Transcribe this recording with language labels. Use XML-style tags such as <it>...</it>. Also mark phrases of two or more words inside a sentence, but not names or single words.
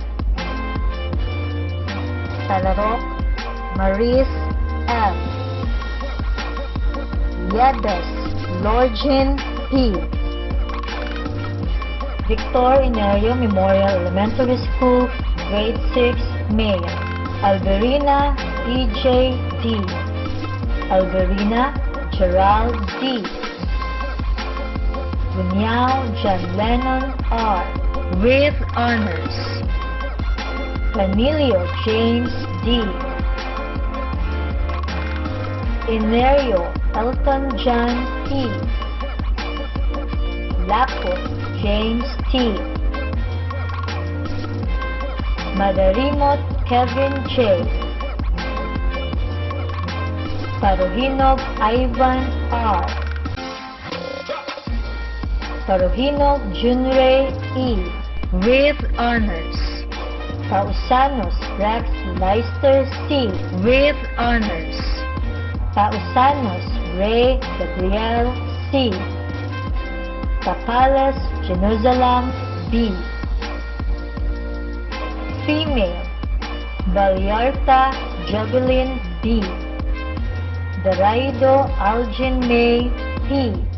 <en>Talarok Maurice M. Yedes Lorgin P. Victor Inerio Memorial Elementary School, Grade 6, Male. Alberina E.J. D. Alberina Gerald D. Bunyao John Lennon R. With honors. Planilio James D. Inerio Elton John P. Lapot James T. Madarimot Kevin J. Paruhinog Ivan R. Paruhinog Junrey E. With honors. Pausanos Rex Leister C. With honors. Pausanos Ray Gabriel C. Tapales Jerusalem B. Female Balyarta Jovelyn B. Daraido Algin May P.</en>